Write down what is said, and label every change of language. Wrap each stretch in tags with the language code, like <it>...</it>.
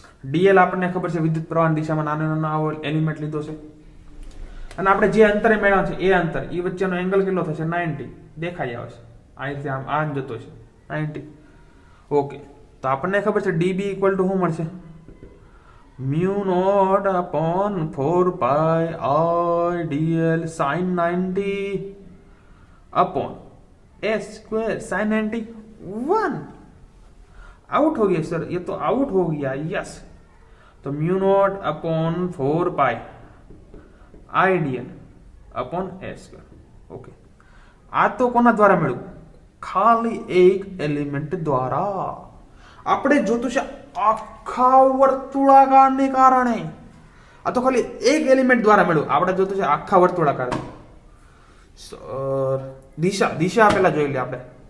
<gu>dl આપણને ખબર છે વિદ્યુત પ્રવાહની દિશામાં નાનો આવો એલિમેન્ટ લીધો છે, અને આપણે જે અંતરે મેળવવાનું છે એ અંતર, એ વચ્ચેનો એંગલ કેટલો થશે? 90 દેખાઈ આવે છે. અહીંથી આમ જતો છે 90. ઓકે, તો આપણને ખબર છે DB ઇક્વલ ટુ શું મળશે?</gu> <hi>म्यू नॉट अपॉन 4 पाई आई dl sign 90 upon S square sine 91। Out हो गया सर, ये तो आउट हो गया, यस। तो म्यू नॉट अपॉन 4 पाई आई dl upon S square.</hi> <gu>Okay, આ તો કોના દ્વારા મળ્યું? ખાલી એક એલિમેન્ટ દ્વારા। આપણે જોતું છે આખા વર્તુળાકારને કારણે, આ તો ખાલી એક એલિમેન્ટ દ્વારા મળ્યું। આપણે જોતું છે આખા વર્તુળાકાર। સર દિશા પેલા જોઈ લે આપણે।</gu>